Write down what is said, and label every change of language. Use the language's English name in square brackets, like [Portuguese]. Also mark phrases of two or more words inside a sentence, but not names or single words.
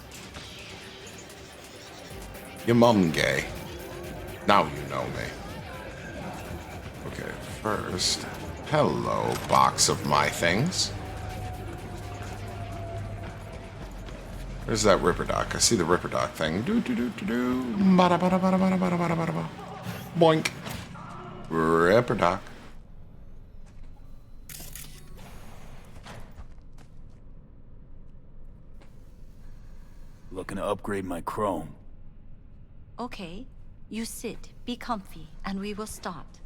[English] Your mum gay. Now you know me. Okay, first. Hello, box of my things. Where's that Ripper Doc? I see the Ripper Doc thing. Do do do do do. Bada bada bada bada bada bada bada bada. Boink. Ripper Doc. Looking to upgrade my chrome. Okay, you sit, be comfy, and we will start.